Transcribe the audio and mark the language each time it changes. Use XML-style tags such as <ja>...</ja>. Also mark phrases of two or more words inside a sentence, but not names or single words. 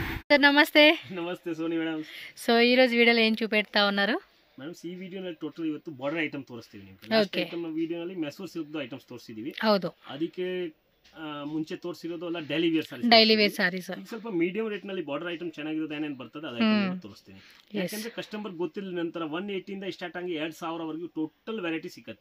<te>సార్ నమస్తే. నమస్తే సోని మేడం. సో ఈ రోజు వీడియోలో ఏం చూపెడతా ఉన్నారు</te> <kn>ಮೇಡಮ್ ಈ ವಿಡಿಯೋನಲ್ಲಿ ಟೋಟಲ್ ಇವತ್ತು</kn> <en>border item</en> <kn>ತೋರಿಸ್ತೀವಿ ನಿಮಗೆ.</kn> <en>last item</en> <kn>ವಿಡಿಯೋನಲ್ಲಿ ಮೆಸೂರ್</kn> <en>silk items</en> <kn>ತೋರಿಸಿದೀವಿ. ಹೌದು, ಅದಕ್ಕೆ ಮುಂಚೆ ತೋರಿಸಿರೋದು ಎಲ್ಲ</kn> <en>daily wear sarees.</en> <kn>ಈಗ ಸ್ವಲ್ಪ</kn> <en>medium rate</en> <kn>ನಲ್ಲಿ</kn> <en>border item</en> <kn>ಚೆನ್ನಾಗಿರೋದು ಏನೇನು ಬರ್ತದೆ ಅದು ಐಟಮ್ ತೋರಿಸ್ತೀನಿ. ಯಾಕಂದ್ರೆ ಕಸ್ಟಮರ್ ಗೊತ್ತಿಲ್ಲ ನಂತರ 180 ಇಂದ ಸ್ಟಾರ್ಟ್ ಆಗಿ 2000 ವರೆಗೂ</kn> <en>total variety</en> <kn>ಸಿಗುತ್ತೆ.</kn>